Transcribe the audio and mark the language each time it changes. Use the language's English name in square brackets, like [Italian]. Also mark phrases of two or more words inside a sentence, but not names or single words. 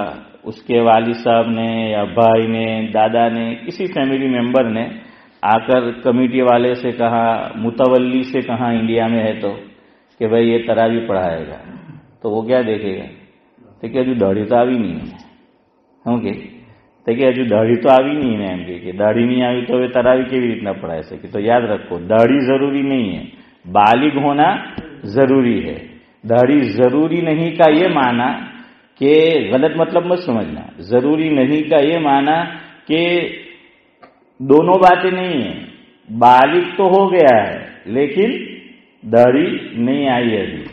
[Urdu] اس کے والد صاحب نے یا بھائی نے, دادا نے, کسی فیملی ممبر نے آ کر کمیٹی والے سے کہا, متولی سے کہا انڈیا میں ہے تو, کہ بھائی یہ تراویح پڑھائے گا. تو وہ کیا دیکھے گا تو کہ [Gujarati] હજુ દાઢી તો આવી [Urdu] نہیں ہے. اوکے تو کہ [Gujarati] હજુ દાઢી તો આવી [Urdu] نہیں ہے. [Gujarati] એમ کہ દાઢી નહીં આવી તો હવે તરાવી કેવી રીતના પઢાઈ શકે. [Urdu] تو یاد رکھو داڑھی ضروری نہیں ہے، بالغ ہونا ضروری ہے. داڑھی ضروری نہیں کا یہ مانا کہ غلط مطلب مت سمجھنا. ضروری نہیں کا یہ مانا کہ دونوں باتیں نہیں ہے. بالغ تو ہو گیا ہے لیکن داڑھی نہیں آئی ہے ابھی.